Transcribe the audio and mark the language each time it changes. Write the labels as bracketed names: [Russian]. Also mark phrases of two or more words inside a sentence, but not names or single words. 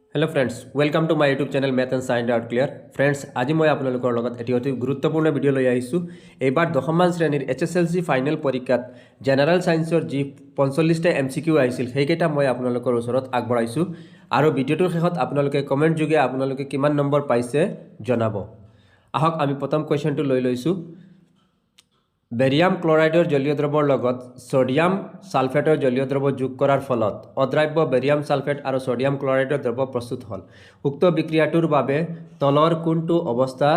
[English] Hello friends welcome to my YouTube channel मैथ एंड साइंस आउट क्लियर फ्रेंड्स [Hindi] आज मैं [Assamese] আপোনালোকৰ লগত এটা অতি গুৰুত্বপূৰ্ণ ভিডিঅ লৈ আহিছোঁ এইবাৰ দশমমান শ্ৰেণীৰ HSLC ফাইনেল পৰীক্ষাত জেনাৰেল সায়েন্সৰ যি 45টা MCQ আহিছিল সেইকেইটা মই আপোনালোকৰ ওচৰত আগবঢ়াইছোঁ আৰু ভিডিওটোৰ শেষত আপোনালোকে কমেন্ট যোগে আপোনালোকে কিমান নম্বৰ পাইছে জনাব আহক আমি প্ৰথম কোৱেশ্চনটো লৈ লৈছোঁ বেৰিয়াম ক্লোৰাইডৰ জলীয় দ্ৰৱৰ লগত সোডিয়াম সালফেটৰ জলীয় দ্ৰৱ যোগ কৰাৰ ফলত অদ্ৰাব্য বেৰিয়াম সালফেট আৰু সোডিয়াম ক্লোৰাইডৰ দ্ৰৱ প্ৰস্তুত হ'ল উক্ত বিক্ৰিয়াটোৰ বাবে তলৰ কোনটো অৱস্থা